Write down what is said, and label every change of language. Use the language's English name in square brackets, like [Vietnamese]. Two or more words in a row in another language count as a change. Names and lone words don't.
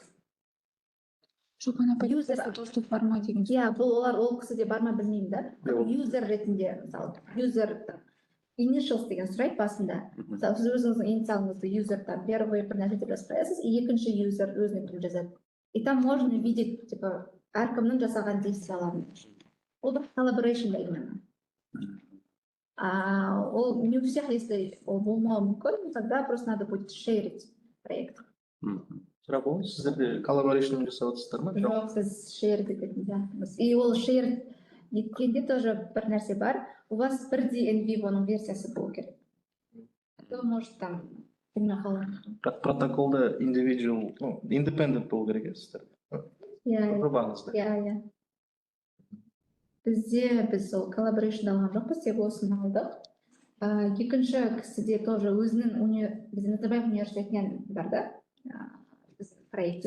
[Kazakh] Шолпан апай User- доступ бар ма деген. Иә, бұл ол кісіде бар ма білмеймін да. Юзер ретінде, мысалы, юзер initials деген сұрайды басында. Мысалы, сіз өзіңіздің инициалыңызды юзердан первый бір нәрсе деп жазып қоясыз, и екінші юзер өзіне кіріп жазады. [Russian] И там можно видеть, типа, [Kazakh] әркімнің жасаған действияларын. Ол бір collaboration именно. Ол [Russian] не у всех, если [Kazakh] ол болмауы мүмкін, [Russian] тогда просто надо будет шерить проект. [Kazakh] Бірақ ол сіздерде collaboration жасап отырсыздар ма? Жоқ, сіз шер ететін сияқтымыз. И ол шер еткенде тоже бір нәрсе бар. [Russian] У вас [Kazakh] бірдей NVivo-ның версиясы болу керек. [Russian] То может там [Kazakh] білмей қалған. Бірақ протоколда [English] individual, independent [Kazakh] болу керек сіздер. Иә, Жобаңызда. иә. Біз ол collaboration алған жоқпыз, тек осыны алдық. Екінші кісіде тоже өзінің біздің Назарбаев университетінен бар да, проекте.